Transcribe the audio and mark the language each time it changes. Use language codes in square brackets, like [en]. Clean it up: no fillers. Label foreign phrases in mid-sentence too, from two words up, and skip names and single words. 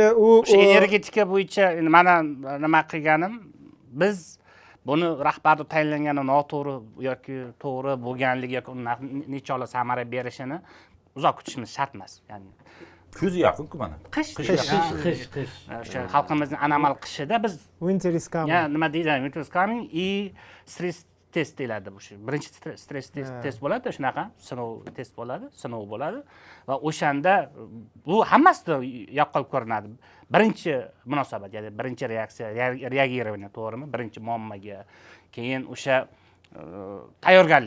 [uz] o'sha energetika bo'yicha endi mana nima qilganim, biz buni rahbarni tayinlangani noto'g'ri yoki to'g'ri bo'lganligi yoki nechog'li samara berishini uzoq kutishimiz shart emas. Ya'ni Kuz yaqin-ku mana. qish qish. o'sha xalqimizning anomal qishida biz [en] winter is coming. [uz] ya nima deydi, [en] winter is coming и stress test [uz] deyiladi bu. Birinchi [en] stress test [uz] bo'ladi, shunaqa sinov test bo'ladi, sinov bo'ladi va o'shanda bu hammasida yaqqol ko'rinadi. Birinchi munosabat, ya'ni birinchi reaksiya, reagирование, to'g'rimi? Birinchi muammoga, keyin o'sha tayyorgarlik.